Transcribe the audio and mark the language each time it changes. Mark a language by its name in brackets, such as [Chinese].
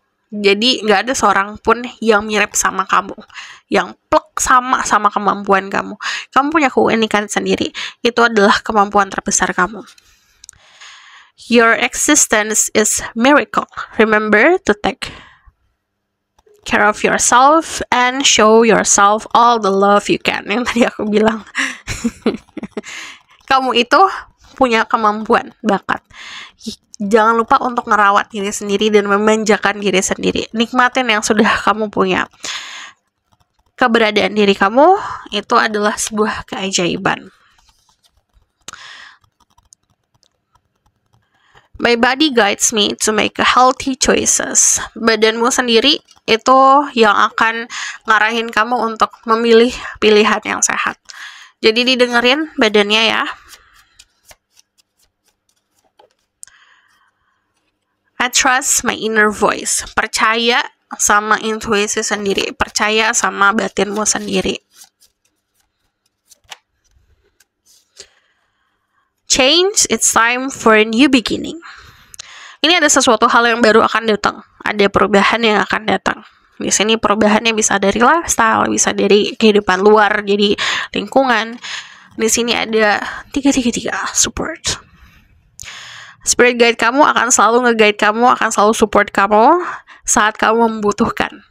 [Indonesian] Jadi gak ada seorang pun yang mirip sama kamu, yang plek sama kemampuan kamu. Kamu punya keunikan sendiri. Itu adalah kemampuan terbesar kamu. [English] Your existence is miracle. Remember to take care of yourself and show yourself all the love you can. [Indonesian] Yang tadi aku bilang. Kamu itu punya kemampuan, bakat. Jangan lupa untuk ngerawat diri sendiri dan memanjakan diri sendiri. Nikmatin yang sudah kamu punya. Keberadaan diri kamu itu adalah sebuah keajaiban. [English] My body guides me to make healthy choices. [Indonesian] Badanmu sendiri itu yang akan ngarahin kamu untuk memilih pilihan yang sehat. Jadi didengerin badannya ya. [English] I trust my inner voice. [Indonesian] Percaya sama intuisi sendiri, percaya sama batinmu sendiri. [English] Change, it's time for a new beginning. [Indonesian] Ini ada sesuatu hal yang baru akan datang, ada perubahan yang akan datang. Di sini perubahannya bisa dari lifestyle, bisa dari kehidupan luar, jadi lingkungan. Di sini ada 333 support. Spirit guide kamu akan selalu nge-guide kamu, akan selalu support kamu saat kamu membutuhkan.